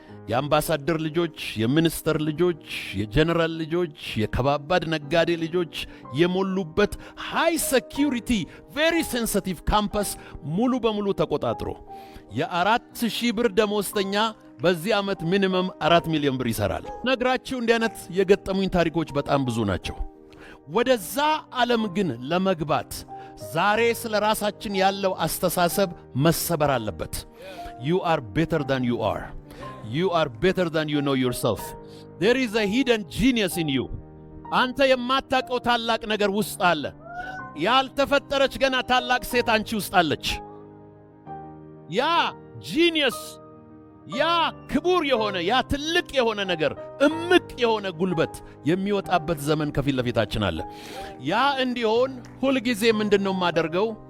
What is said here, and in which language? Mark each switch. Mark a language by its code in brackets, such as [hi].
[am] የአምባሳደር ልጆች፣ የሚኒስተር ልጆች፣ የጀነራል ልጆች፣ የከባባድ ነጋዴ ልጆች የሞሉበት ሃይ ሴኪዩሪቲ ቬሪ ሴንሲቲቭ ካምፓስ ሙሉ በሙሉ ተቆጣጥሮ የ4000 ብር ደሞዝተኛ በዚህ ዓመት ሚኒመም 4 ሚሊዮን ብር ይሠራል። ነግራችሁ እንዲህ አይነት የገጠሙኝ ታሪኮች በጣም ብዙ ናቸው። ወደዛ ዓለም ግን ለመግባት ዛሬ ስለ ራሳችን ያለው አስተሳሰብ መሰበር አለበት። [en] You are better than you are. You are better than you know yourself. There is a hidden genius in you. [am] አንተ የማታውቀው ታላቅ ነገር ውስጥ አለ። ያልተፈጠረች ገና ታላቅ ሴት አንቺ ውስጥ አለች። ያ ጂኒየስ፣ ያ ክቡር የሆነ ያ ትልቅ የሆነ ነገር፣ እምቅ የሆነ ጉልበት የሚወጣበት ዘመን ከፊት ለፊታችን አለ። ያ እንዲሆን ሁልጊዜ ምንድነው የማደርገው?